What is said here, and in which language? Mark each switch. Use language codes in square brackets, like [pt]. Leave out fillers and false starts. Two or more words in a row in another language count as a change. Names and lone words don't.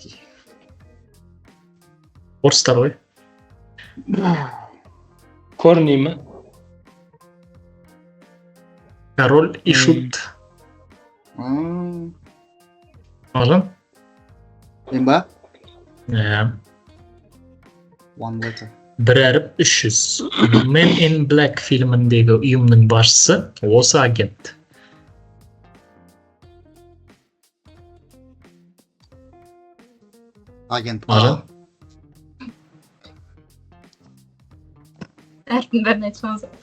[kk] Орыстар ғой. Корни ма? Король и шут. Мағжан? Мен ба? Иә. [en] One letter. [kk] Бір әріп 300. Men in Black фильміндегі ұйымның басшысы осы агент. Агент Мағжан? Әртін бәрін айтсаңыз.